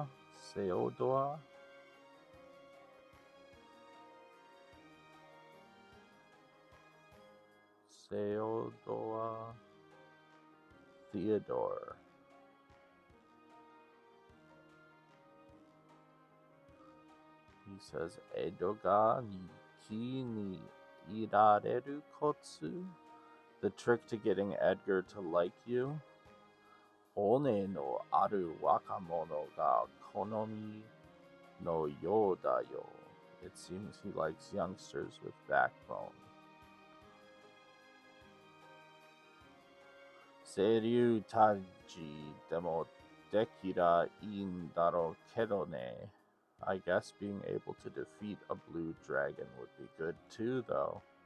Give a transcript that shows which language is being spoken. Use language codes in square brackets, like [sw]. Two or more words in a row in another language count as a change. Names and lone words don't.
[en] Seodoa? Seodoa Theodore. He says, [ja] エドガーに気に入られるコツ? [en] The trick to getting Edgar to like you? [ja] 骨のある若者が好みのようだよ. [en] It seems he likes youngsters with backbone. [ja] 青竜退治でもできりゃいいんだろうけどね. [en] I guess being able to defeat a blue dragon would be good too, though.